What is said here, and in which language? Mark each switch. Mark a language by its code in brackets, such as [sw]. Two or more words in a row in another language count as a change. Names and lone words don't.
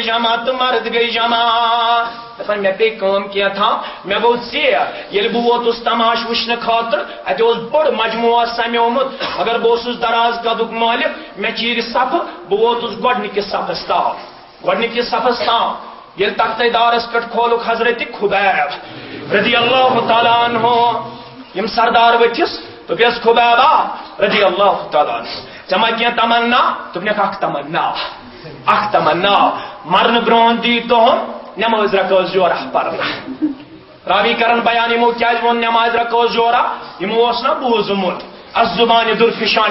[ks] جمع تہٕ مرد گٔے جمع دپن مےٚ پیٚیہِ کٲم کینٛژھا مےٚ گوٚو ژیر ییٚلہِ بہٕ ووتُس تماش وٕچھنہٕ خٲطرٕ اَتہِ اوس بوٚڑ مجموعہ سمیومُت مگر بہٕ اوسُس دراز قدُک مٲلِک مےٚ چیٖرِ صفہٕ بہٕ ووتُس گۄڈنِکِس صفس تام گۄڈنِکِس صفس تام ییٚلہِ تختے دارس پٮ۪ٹھ کھولُکھ حضرت خُبیب [ar] رضی اللہ تعالیٰ عنہ [ks] یِم سردار ؤتھِس دوٚپیس خُبیبا [ar] رضی اللہ تعالیٰ عنہ [ks] ژےٚ ما کینٛہہ تمنا دوٚپنکھ اکھ تمنا مرنہٕ برونٛہہ دی تُہُنٛد نٮ۪مٲزۍ رکٲژ جورہ پرنہٕ راوی کرن بیان یِمو کیازِ ووٚن نٮ۪مازِ رکٲژ جورہ یِمو اوس نا بوٗزمُت الزُبانہِ درفشانِ